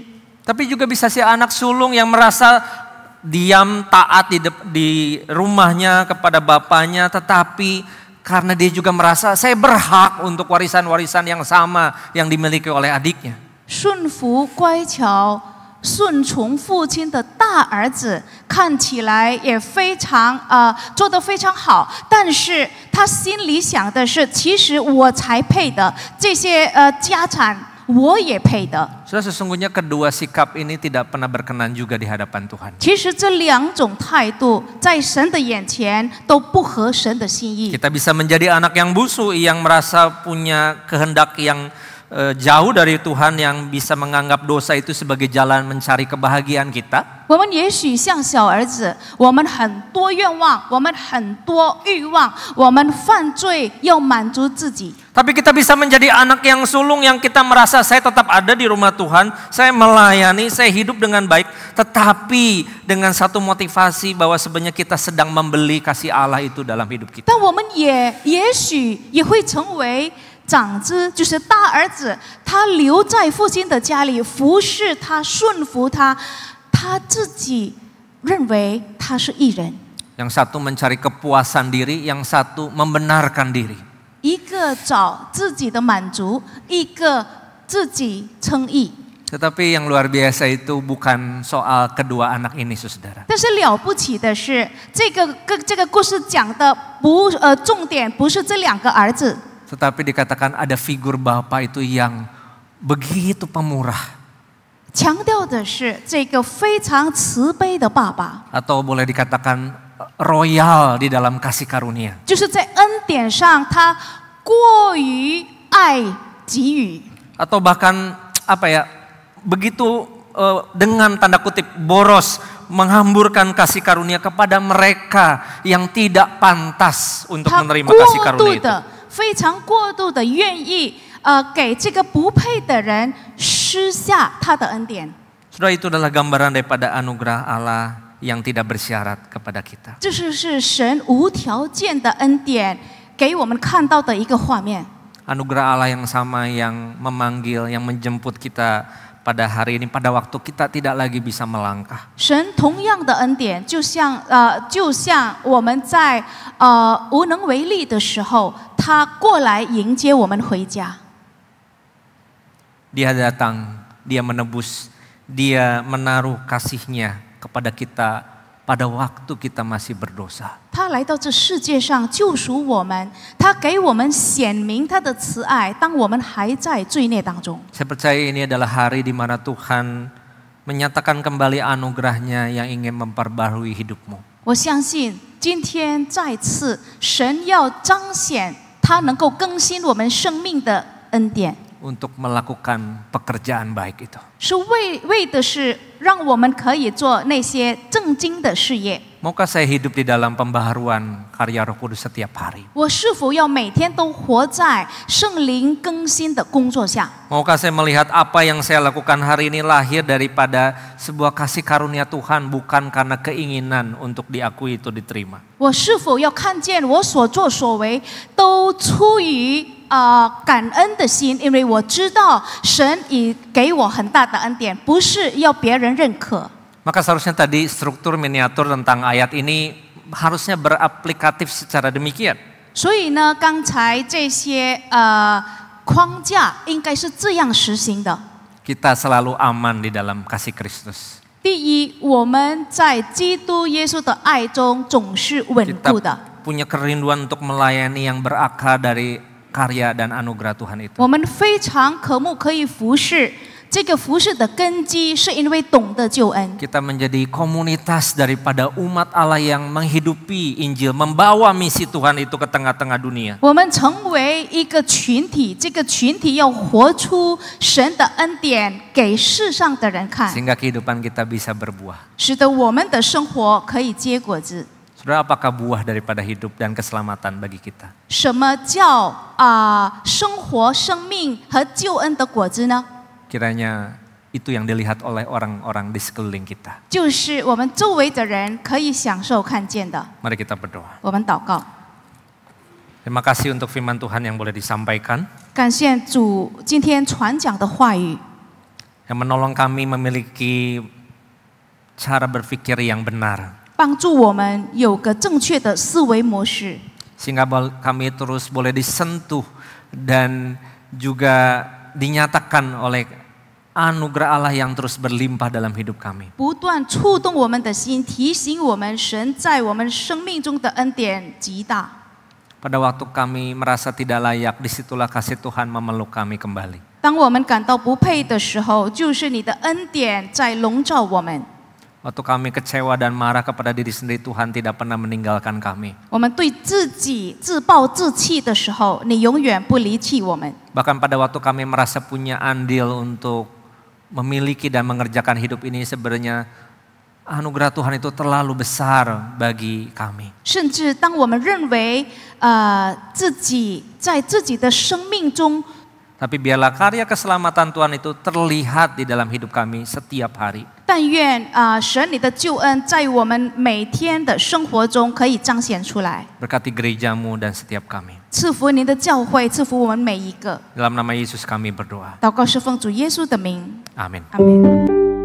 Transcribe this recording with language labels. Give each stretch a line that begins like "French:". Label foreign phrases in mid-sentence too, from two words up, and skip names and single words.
Indonesian: Tapi juga bisa si anak sulung yang merasa diam taat di rumahnya kepada bapaknya, tetapi karena dia juga merasa saya berhak untuk warisan-warisan yang sama yang dimiliki oleh adiknya.
Chinese: 顺服乖巧、顺从父亲的大儿子，看起来也非常做得非常好，但是他心里想的是，其实我才配的这些家产。我也配的。
Indonesian: Saudara, sesungguhnya kedua sikap ini tidak pernah berkenan juga di hadapan Tuhan.
Chinese: 其实这两种态度在神的眼前都不合神的心意。
Indonesian: Kita bisa menjadi anak yang busuk, yang merasa punya kehendak yang jauh dari Tuhan, yang bisa menganggap dosa itu sebagai jalan mencari kebahagiaan kita.
Chinese: 我们也许像小儿子，我们很多愿望，我们很多欲望，我们犯罪要满足自己。
Indonesian: Tapi kita bisa menjadi anak yang sulung yang kita merasa saya tetap ada di rumah Tuhan, saya melayani, saya hidup dengan baik, tetapi dengan satu motivasi bahwa sebenarnya kita sedang membeli kasih Allah itu dalam hidup kita.
Chinese: 但我们也许也会成为长子，就是大儿子，他留在父亲的家里，服侍他，顺服他，他自己认为他是义人。
Indonesian: Yang satu mencari kepuasan diri, yang satu membenarkan diri.
Chinese: 一个找自己的满足，一个自己称义。
Indonesian: Tetapi yang luar biasa itu bukan soal kedua anak ini, saudara.
Chinese: 但是了不起的是，这个故事讲的重点不是这两个儿子，
Indonesian: Tetapi dikatakan ada figur Bapa itu yang begitu pemurah.
Chinese: 强调的是这个非常慈悲的爸爸，
Indonesian: Atau boleh dikatakan royal di dalam kasih karunia.
Chinese: 就是在恩典上他过于爱给予，
Indonesian: Atau bahkan begitu dengan tanda kutip boros menghamburkan kasih karunia kepada mereka yang tidak pantas untuk
Chinese: 他
Indonesian: menerima kasih
Chinese: 过
Indonesian: karunia
Chinese: 度
Indonesian: itu.
Chinese: 的非常过度的愿意给这个不配的人施下他的恩典。
Indonesian: Saudara, itu adalah gambaran daripada anugerah Allah yang tidak bersyarat kepada kita.
Chinese: 这是神无条件的恩典给我们看到的一个画面。
Indonesian: Anugerah Allah yang sama yang memanggil, yang menjemput kita pada hari ini, pada waktu kita tidak lagi bisa melangkah.
Chinese: 神同样的恩典，就像我们在无能为力的时候，他过来迎接我们回家。
Indonesian: Dia datang, dia menebus, dia menaruh kasih-Nya kepada kita pada waktu kita masih berdosa.
Chinese: 他来到这世界上救赎我们，他给我们显明他的慈爱，当我们还在罪孽当中。
Indonesian: Saya percaya ini adalah hari di mana Tuhan menyatakan kembali anugerah-Nya yang ingin memperbarui hidupmu.
Chinese: 我相信今天再次神要彰显他能够更新我们生命的恩典。
Indonesian: Untuk melakukan pekerjaan baik itu.
Chinese: 是为的是让我们可以做那些正经的事业。
Indonesian: Maukah saya hidup di dalam pembaharuan karya Roh Kudus setiap hari?
Chinese: 我是否要每天都活在圣灵更新的工作下？ Maukah saya melihat apa yang saya lakukan hari ini lahir daripada sebuah kasih karunia Tuhan, bukan karena keinginan untuk diakui itu diterima? 我是否要看见我所作所为都出于感恩的心？因为我知道神已给我很大的恩典，不是要别人认可。
Indonesian: Maka seharusnya tadi struktur miniatur tentang ayat ini harusnya beraplikatif secara demikian.
Chinese: 所以呢，刚才这些框架应该是这样实行的。
Indonesian: Kita selalu aman di dalam kasih Kristus.
Chinese: 第一，我们在基督耶稣的爱中总是稳
Indonesian: Kita
Chinese: 固的。
Indonesian: punya kerinduan untuk melayani yang berakar dari karya dan anugerah Tuhan itu.
Chinese: 我们非常渴慕可以服侍，这个服侍的根基是因为懂得救恩。
Indonesian: Kita menjadi komunitas daripada umat Allah yang menghidupi Injil, membawa misi Tuhan itu ke tengah-tengah dunia.
Chinese: 我们成为一个群体，这个群体要活出神的恩典给世上的人看，
Indonesian: Sehingga kehidupan kita bisa berbuah.
Chinese: 使得我们的生活可以结果子。
Indonesian: Saudara, apakah buah daripada hidup dan keselamatan bagi kita?
Chinese: 什么叫生活、生命和救恩的果子呢？
Indonesian: Kiranya itu yang dilihat oleh orang-orang di sekeliling kita.
Chinese: 就是我们周围的人可以享受看见的。
Indonesian: Mari kita berdoa.
Chinese: 我们祷告，
Indonesian: Terima kasih untuk firman Tuhan yang boleh disampaikan,
Chinese: 感谢主今天传讲的话语，
Indonesian: yang menolong kami memiliki cara berpikir yang benar,
Chinese: 帮助我们有个正确的思维模式，
Indonesian: sehingga kami terus boleh disentuh dan juga dinyatakan oleh anugerah Allah yang terus berlimpah dalam hidup kami.
Chinese: 不断触动我们的心，提醒我们神在我们生命中的恩典极大。
Indonesian: Pada waktu kami merasa tidak layak, disitulah kasih Tuhan memeluk kami kembali.
Chinese: 当我们感到不配的时候，就是你的恩典在笼罩我们。
Indonesian: Waktu kami kecewa dan marah kepada diri sendiri, Tuhan tidak pernah meninggalkan kami.
Chinese: 我们对自己自暴自弃的时候，你永远不离弃我们。
Indonesian: Bahkan pada waktu kami merasa punya andil untuk memiliki dan mengerjakan hidup ini, sebenarnya anugerah Tuhan itu terlalu besar bagi kami.
Chinese: 甚至当我们认为自己在自己的生命中，
Indonesian: Tapi biarlah karya keselamatan Tuhan itu terlihat di dalam hidup kami setiap hari.
Chinese: 但愿神你的救恩在我们每天的生活中可以彰显出来。
Indonesian: Berkati gerejamu dan setiap kami.
Chinese: 赐福您的教会，赐福我们每一个。
Indonesian: Dalam nama Yesus kami berdoa.
Chinese: 祷告是奉主耶稣的名，
Indonesian: Amin.
Chinese: 阿门。